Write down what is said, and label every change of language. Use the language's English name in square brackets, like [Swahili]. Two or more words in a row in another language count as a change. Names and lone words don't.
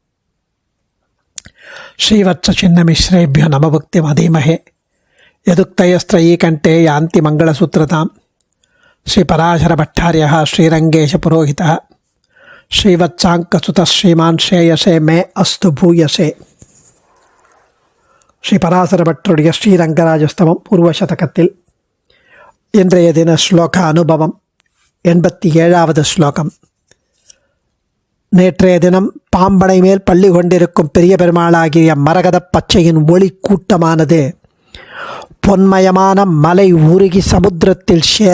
[Sanskrit] श्रीवत्सचिन्नमिश्रेभ्यो नमभुक्तिमधीमहे यदुक्तयस्त्रयी कंठे यान्ति मंगलसूत्रतां श्रीपराशरभट्टार्यः श्रीरंगेशपुरोहितः श्रीवत्साङ्कसुतः श्रीमान् श्रेयसे मे अस्तु भूयसे। [Tamil] ஸ்ரீபராசரபட்டருடைய ஸ்ரீரங்கராஜஸ்தவம் பூர்வசதகத்தில் இன்றைய தின ஸ்லோக அனுபவம் 87வது ஸ்லோகம். நேற்றைய தினம் பாம்பனை மேல் பள்ளி கொண்டிருக்கும் பெரிய பெருமாளாகிய மரகத பச்சையின் ஒளி கூட்டமானது பொன்மயமான மலை உருகி சமுத்திரத்தில் சேர